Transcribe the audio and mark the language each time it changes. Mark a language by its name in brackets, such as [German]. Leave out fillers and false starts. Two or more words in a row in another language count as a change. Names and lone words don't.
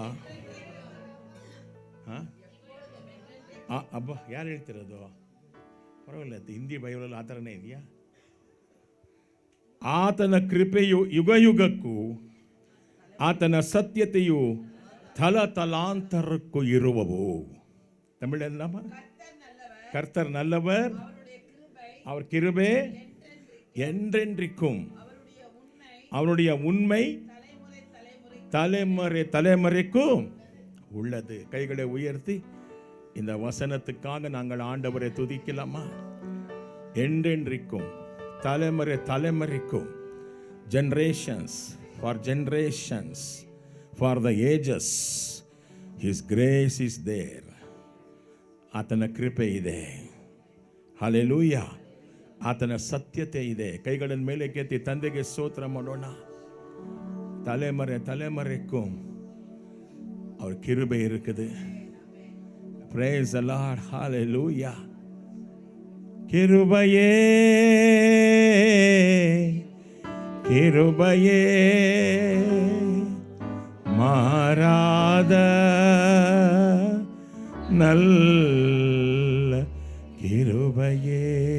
[Kannada] ಅಬ್ಬ, ಯಾರು ಹೇಳ್ತಿರೋದು? ಪರವಾಗಿಲ್ಲ, ಹಿಂದಿ ಬೈಬಲಲ್ಲಿ ಆ ಥರನೇ ಇದೆಯಾ? ಆತನ ಕೃಪೆಯು ಯುಗಯುಗಕ್ಕೂ, ಆತನ ಸತ್ಯತೆಯು ತಲತಲಾಂತರಕ್ಕೂ ಇರುವವು. ತಮಿಳಲ್ಲಮ್ಮ? [Tamil] கர்த்தர் நல்லவர், அவர் கிருபை என்றென்றைக்கும், அவருடைய உண்மை தலைமுறை தலைமுறைக்கும் உள்ளது. கைகளை உயர்த்தி இந்த வசனத்துக்காக நாங்கள் ஆண்டவரை துதிக்கலாமா? என்றென்றைக்கும், தலைமுறை தலைமுறைக்கும், [English] generations for generations, for the ages, his grace is there. [Kannada] ಆತನ ಕೃಪೆ ಇದೆ. ಹಲ್ಲೆಲೂಯಾ. ಆತನ ಸತ್ಯತೆ ಇದೆ. ಕೈಗಳನ್ನು ಮೇಲೆ ಕೆತ್ತಿ ತಂದೆಗೆ ಸ್ತೋತ್ರ ಮಾಡೋಣ. [Tamil] தலைமுறை தலைமுறைக்கும் அவர் கிருபை இருக்குது. [English] Praise the Lord. Hallelujah. [Tamil] கிருபையே கிருபையே மாறாத நல்ல கிருபையே,